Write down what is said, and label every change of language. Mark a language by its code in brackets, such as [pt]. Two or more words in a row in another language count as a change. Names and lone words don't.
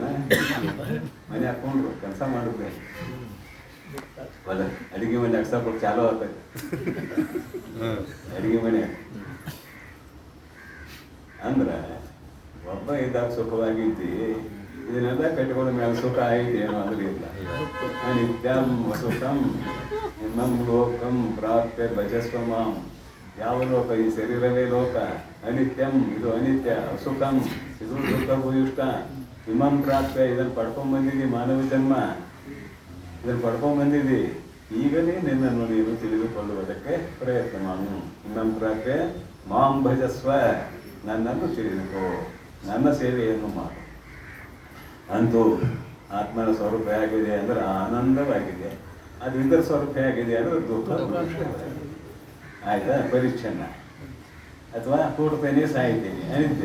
[kn] ಮನೆ ಹಾಕೊಂಡ್ರು ಕೆಲಸ ಮಾಡಿದ್ರೆ ಹೊಲ ಅಡಿಗೆ ಮನೆ ಅಕ್ಸಪಟ್ಟು ಚಾಲು ಆಗ್ತೈತೆ. ಅಡಿಗೆ ಮನೆ ಅಂದ್ರೆ ಒಬ್ಬ ಇದ್ದಾಗ ಸುಖವಾಗಿದ್ದಿ. ಇದನ್ನೆಲ್ಲ ಕಟ್ಟಿಕೊಂಡ ಮೇಲೆ ಸುಖ ಐತಿ ಏನೋ ಅಂದ್ರೆ ಇಲ್ಲ. [sa] ನಿತ್ಯಂ ಸುಖಂ ಇಮಂ ಲೋಕಂ ಪ್ರಾಪ್ಯ ಭಜಸ್ವ ಮಾಂ. [kn] ಯಾವ ಲೋಕ? ಈ ಶರೀರವೇ ಲೋಕ. ಅನಿತ್ಯಂ, ಇದು ಅನಿತ್ಯ. ಅಸುಖಂ, ಇದು ದುಃಖ ಭೂಯಿಷ್ಠ. [sa] ಇಮಂ ಪ್ರಾಪ್ಯ, [kn] ಇದನ್ನು ಪಡ್ಕೊಂಡ್ಬಂದಿದ್ದಿ. ಮಾನವ ಜನ್ಮ ಇದನ್ನು ಪಡ್ಕೊಂಡ್ಬಂದಿದ್ದಿ. ಈಗಲೇ ನಿನ್ನನ್ನು ನೀನು ತಿಳಿದುಕೊಳ್ಳುವುದಕ್ಕೆ ಪ್ರಯತ್ನ ಮಾಡು. [sa] ಇಮಂ ಪ್ರಾಪ್ಯ ಮಾಂ ಭಜಸ್ವ, [kn] ನನ್ನನ್ನು ತಿಳಿದುಕೋ, ನನ್ನ ಸೇವೆಯನ್ನು ಮಾಡು. ಅಂತೂ ಆತ್ಮನ ಸ್ವರೂಪ ಹೇಗಿದೆ ಅಂದರೆ ಆನಂದವಾಗಿದೆ. ಅದು ಇದರ ಸ್ವರೂಪ ಹೇಗಿದೆ ಅಂದರೆ ದುಃಖ. ಆಯ್ತಾ? ಪರಿಚ್ಛನ್ನ ಅಥವಾ ಕೂಡ್ತೇನೆ ಸಾಯ್ತೀನಿ ಅನಿದ್ದೆ.